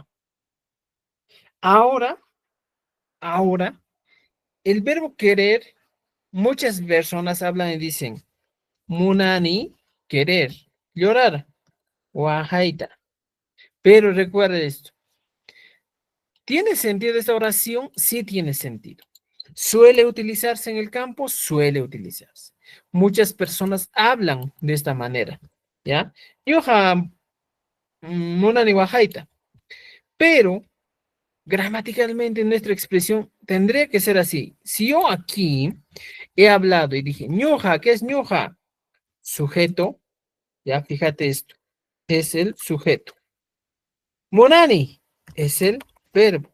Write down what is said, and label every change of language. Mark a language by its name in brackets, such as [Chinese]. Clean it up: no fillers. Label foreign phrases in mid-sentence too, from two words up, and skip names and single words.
[Spanish] Ahora, el verbo querer, muchas personas hablan y dicen, munani, querer, llorar, wajaita. Pero recuerda esto. ¿Tiene sentido esta oración? Sí tiene sentido. ¿Suele utilizarse en el campo? Suele utilizarse. Muchas personas hablan de esta manera, ¿ya? [Quechua] Yoja munani wajaita. [Spanish] Pero gramaticalmente nuestra expresión tendría que ser así. Si yo aquí he hablado y dije ñoja, ¿qué es ñoja? Sujeto, ya fíjate esto. es el sujeto. Monani es el verbo.